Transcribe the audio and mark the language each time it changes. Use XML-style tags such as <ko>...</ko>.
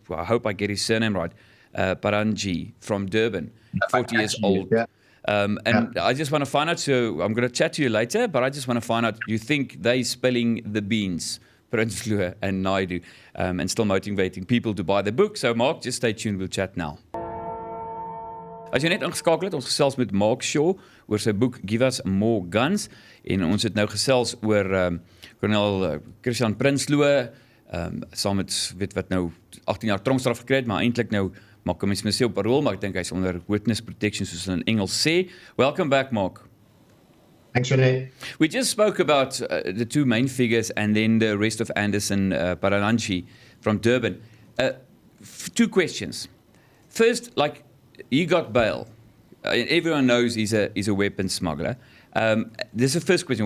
<en>I hope I get his surname right. Paranji from Durban, 40 years old. Yeah. I just want to find out, so I'm going to chat to you later, but I just want to find out, you think they spilling the beans, Prinsloo and Naidu, and still motivating people to buy the book? So Mark, just stay tuned, we'll chat now.</en> <af>As jy net ingeskakel het, ons gesels met Mark Shaw oor sy boek Give Us More Guns, en ons het nou gesels oor kolonel Christian Prinsloo, saam met wat nou 18 jaar tronkstraf gekry het, maar eintlik nou maak hom mens op parol, maar ek dink hy's onder witness protection, soos hulle in Engels sê.</af> <en>Welcome back, Mark. Thanks, Renee. We just spoke about the two main figures and then the rest of Anderson, Paranji from Durban. Two questions. First, he got bail. Everyone knows he's a weapons smuggler. This is the first question.</en>